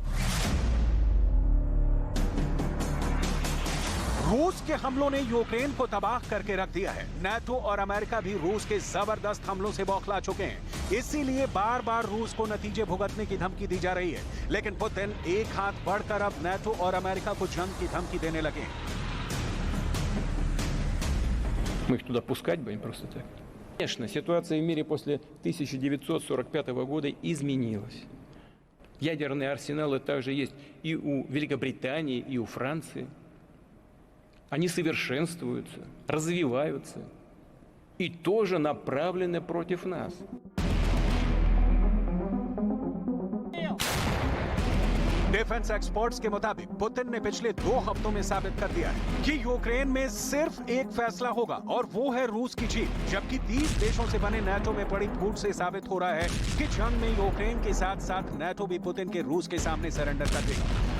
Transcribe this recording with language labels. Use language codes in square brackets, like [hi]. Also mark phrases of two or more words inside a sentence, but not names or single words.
[hi] रूस के हमलों ने यूक्रेन को तबाह करके रख दिया है। नाटो और अमेरिका भी रूस के जबरदस्त हमलों से बौखला चुके हैं। इसीलिए बार बार रूस को नतीजे भुगतने की धमकी दी जा रही है। लेकिन पुतिन एक हाथ बढ़कर अब नाटो और अमेरिका को जंग की धमकी देने लगे हैं। [ru] Мы их туда пускать будем просто так. Конечно, ситуация в мире после 1945 года изменилась. Ядерные арсеналы также есть и у Великобритании, и у Франции. Они совершенствуются, развиваются и тоже направлены против нас. [en] defense experts [hi] के मुताबिक पुतिन ने पिछले 2 हफ्तों में साबित कर दिया है कि यूक्रेन में सिर्फ एक फैसला होगा और वो है रूस की जीत, जबकि 30 देशों से बने नाटो में पड़ी फूट से साबित हो रहा है कि जंग में यूक्रेन के साथ साथ नाटो भी पुतिन के रूस के सामने सरेंडर कर देगा।